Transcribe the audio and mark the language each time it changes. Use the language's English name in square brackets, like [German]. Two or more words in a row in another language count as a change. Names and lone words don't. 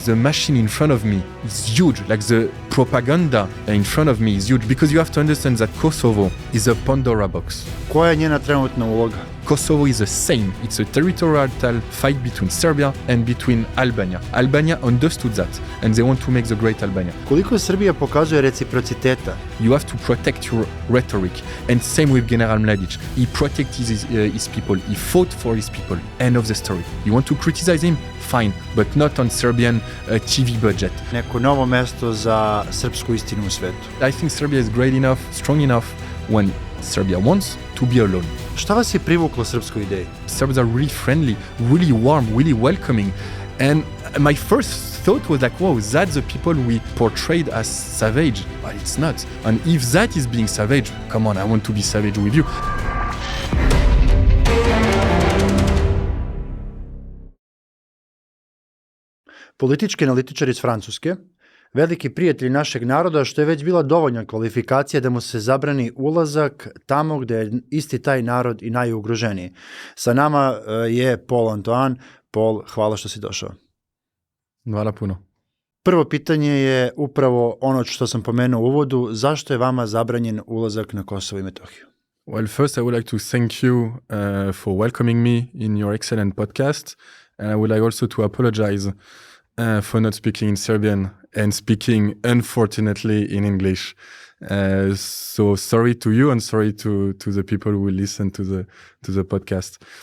[English] The machine in front of me is huge, like the propaganda in front of me is huge, because you have to understand that Kosovo is a Pandora box. [Serbian] Koja je njena trenutna uloga? [English] Kosovo is the same. It's a territorial fight between Serbia and between Albania. Albania understood that, and they want to make the Great Albania. [Serbian] Koliko Srbija pokazuje reciprociteta? [English] You have to protect your rhetoric. And same with General Mladic. He protected his people. He fought for his people. End of the story. You want to criticize him? Fine, but not on Serbian TV budget. [Serbian] Neko novo mesto za srpsku istinu u svetu. [English] I think Serbia is great enough, strong enough when Serbia wants to be alone. [Serbian] Šta vas je privuklo srpskoj ideji? [English] Serbs are really friendly, really warm, really welcoming. And my first thought was like, wow, that's the people we portrayed as savage. But it's not. And if that is being savage, come on, I want to be savage with you. [Serbian] Politički analitičar iz Francuske, veliki prijatelj našeg naroda, što je već bila dovoljna kvalifikacija da mu se zabrani ulazak tamo gde je isti taj narod i najugroženiji. Sa nama je Pol Antoan. Pol, hvala što si došao. Hvala puno. Prvo pitanje je upravo ono što sam pomenuo u uvodu. Zašto je vama zabranjen ulazak na Kosovo i Metohiju? [English] Well, first I would like to thank you for welcoming me in your excellent podcast. And I would like also to apologize for not speaking in Serbian and speaking, unfortunately, in English. So sorry to you and sorry to the people who will listen to the podcast.